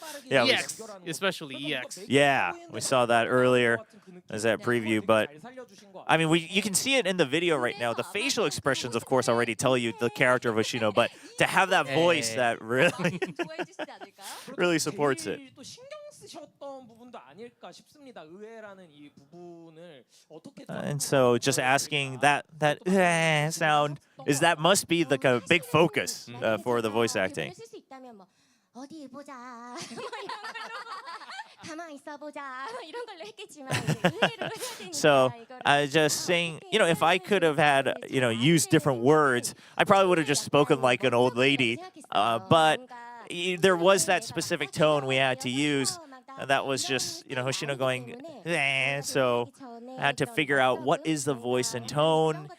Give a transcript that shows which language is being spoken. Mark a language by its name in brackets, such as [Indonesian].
[English] Yeah, we- EX, especially EX. Yeah, we saw that earlier as that preview, but I mean, you can see it in the video right now. The facial expressions, of course, already tell you the character of Hoshino, but to have that voice that really, really supports it. [Korean] 또 신경 쓰셨던 부분도 아닐까 싶습니다. 의외라는 이 부분을 어떻게 [English] And so, just asking that sound is that must be the kind of big focus for the voice acting. [Korean] 쓸 수 있다면 뭐 어디 보자 가만히 있어 보자 이런 걸로 했겠지만 의외로 해야 되니까 [English] So, just saying, if I could have had, used different words, I probably would have just spoken like an old lady. But there was that specific tone we had to use. That was just, Hoshino going, so I had to figure out what is the voice and tone.